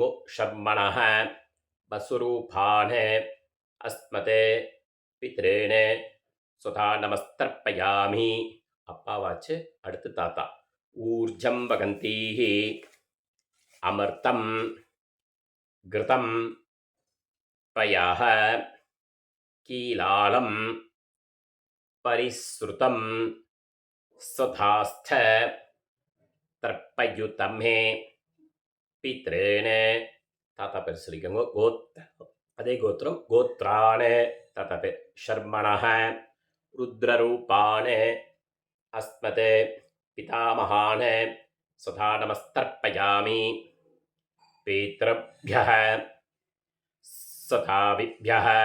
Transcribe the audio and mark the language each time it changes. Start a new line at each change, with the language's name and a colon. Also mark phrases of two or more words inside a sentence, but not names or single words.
Sanskrit: शर्मणः वसुरूपान् अस्मत् पितॄन् स्वधा नमस्तर्पयामि.
Tamil: அப்பாவாச்சு, அடுத்து தாத்தா.
Sanskrit: ऊर्जं वहन्तीः अमृतं घृतं पयः कीलालं परिसृतं स्वधास्थ तर्पयत मे पितॄन्
Tamil: தாத்தா பேர் சொல்லிக்கோங்க அதே கோத்திரம் கோத்ரான தாத்தா பேர்
Sanskrit: शर्मणः रुद्ररूपान् अस्मत् पितामहान् स्वधा नमस्तर्पयामि पितृभ्यः स्वधाविभ्यः